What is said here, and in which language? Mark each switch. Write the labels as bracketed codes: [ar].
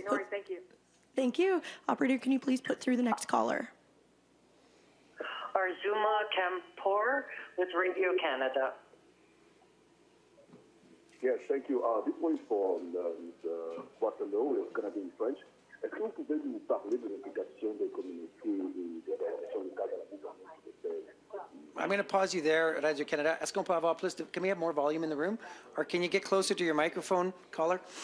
[en] Okay, no worries, thank you. Thank you. Operator, can you please put through the next caller? Arzuma Kampor with Radio Canada. Yes, thank you. This one is for Waterloo. It's going to be in French. [fr] Est-ce que vous pouvez nous parler de l'implication des communautés et des organisations locales dans la mise en œuvre de ces... [en] I'm going to pause you there, Radio Canada. [fr] Est-ce qu'on peut avoir plus de, [en] can we have more volume in the room? Or can you get closer to your microphone, caller?